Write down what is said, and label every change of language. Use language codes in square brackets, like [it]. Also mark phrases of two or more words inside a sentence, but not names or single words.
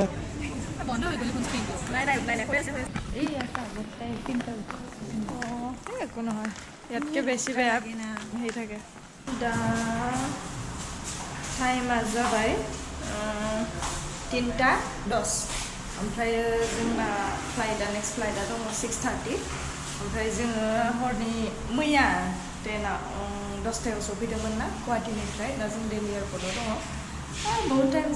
[as] বন্ধ হৈ গ'ল নাই কৈ আছে এই আছে আগতে 3টা একো নহয় ইয়াতকে বেছি বেয়া হেৰি থাকে [brx] দা টাইমआ जाबाय 3:10 ओमफ्राय जोंना नेक्स्ट फ्लाइटआ दङ 6:30 ओमफ्राय जोङो हरनि मैया ट्रेना 10टायाव सफैदोंमोन ना गुवाहाटीनिफ्राय दा जों दिल्ली एयारपर्टआव दङ बहुत टाइम